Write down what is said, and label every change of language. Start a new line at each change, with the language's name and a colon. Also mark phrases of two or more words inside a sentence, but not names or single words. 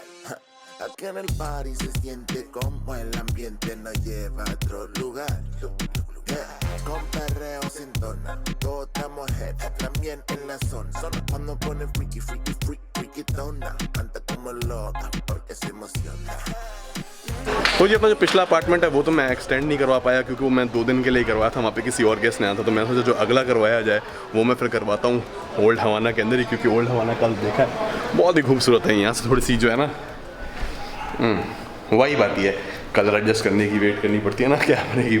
Spanish: Aquí en el party se siente como el ambiente nos lleva a otro lugar. Con perreo sin dona, todos estamos head, también en la zona. Solo cuando pone
English: freaky, freaky, freaky, freaky
Spanish: tona. Canta como loca porque se emociona.
Hindi: तो ये अपना जो पिछला अपार्टमेंट है वो तो मैं एक्सटेंड नहीं करवा पाया क्योंकि वो मैं 2 दिन के लिए करवाया था. वहाँ पे किसी और गेस्ट ने आया था तो मैं सोचा जो अगला करवाया जाए वो मैं फिर करवाता हूँ ओल्ड हवाना के अंदर ही, क्योंकि ओल्ड हवाना कल देखा है बहुत ही खूबसूरत है. यहाँ से थोड़ी सी जो है ना वही बात है,
English: color adjust
Hindi: करने की वेट करनी पड़ती है ना क्या बनेगी.